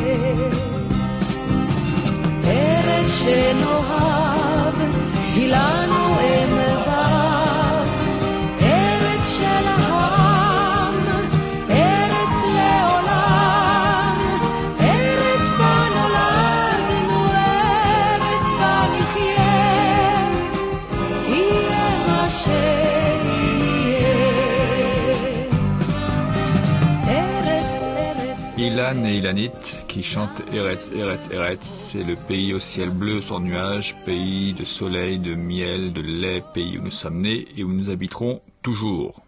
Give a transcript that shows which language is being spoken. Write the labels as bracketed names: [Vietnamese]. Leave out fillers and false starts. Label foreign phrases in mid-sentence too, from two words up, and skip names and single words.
[Hebrew] ארץ שנאהב היא לנו אם ואב ארץ של העם ארץ לעולם ארץ בה נולדנו ארץ בה נחיה יהיה מה שיהיה [French] Ilan et Ilanit qui chantent Eretz, Eretz, Eretz, c'est le pays au ciel bleu sans nuages, pays de soleil, de miel, de lait, pays où nous sommes nés et où nous habiterons toujours.